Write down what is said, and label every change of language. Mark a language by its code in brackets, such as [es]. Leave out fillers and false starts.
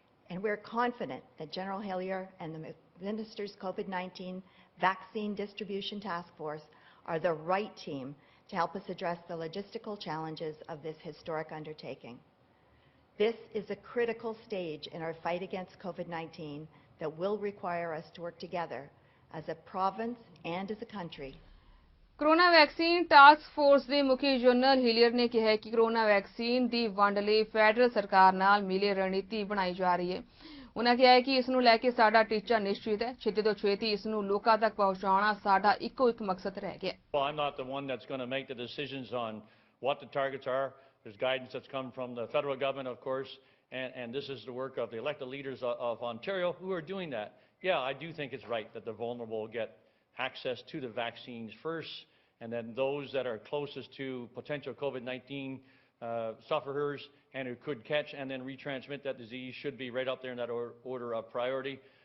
[en] And we're confident that General Hillier and the Minister's COVID-19 Vaccine Distribution Task Force are the right team to help us address the logistical challenges of this historic undertaking. This is a critical stage in our fight against COVID-19 that will require us to work together as a province and as a country. [pa] Corona vaccine task force ਦੇ ਮੁਖੀ general ਹਿਲੀਅਰ ਨੇ ਕਿਹਾ ਕਿ corona vaccine ਦੀ ਵੰਡ ਲਈ federal ਸਰਕਾਰ ਨਾਲ ਮਿਲੀ ਰਣਨੀਤੀ ਬਣਾਈ ਜਾ ਰਹੀ ਹੈ। ਉਨ੍ਹਾਂ ਕਿਹਾ ਕਿ ਇਸ ਨੂੰ ਲੈ ਕੇ ਸਾਡਾ ਟੀਚਾ ਨਿਸ਼ਚਿਤ ਹੈ। ਛੇਤੀ ਤੋਂ ਛੇਤੀ ਇਸ ਨੂੰ ਲੋਕਾਂ ਤੱਕ ਪਹੁੰਚਾਉਣਾ ਸਾਡਾ ਇੱਕੋ ਇੱਕ ਮਕਸਦ ਰਹਿ ਗਿਆ। [en] Well, I'm not the one that's going to make the decisions on what the targets are. There's guidance that's come from the federal government, of course, and this is the work of the elected leaders of Ontario who are doing that. Yeah, I do think it's right that the vulnerable get access to the vaccines first, and then those that are closest to potential COVID-19 sufferers and who could catch and then retransmit that disease should be right up there in that order of priority.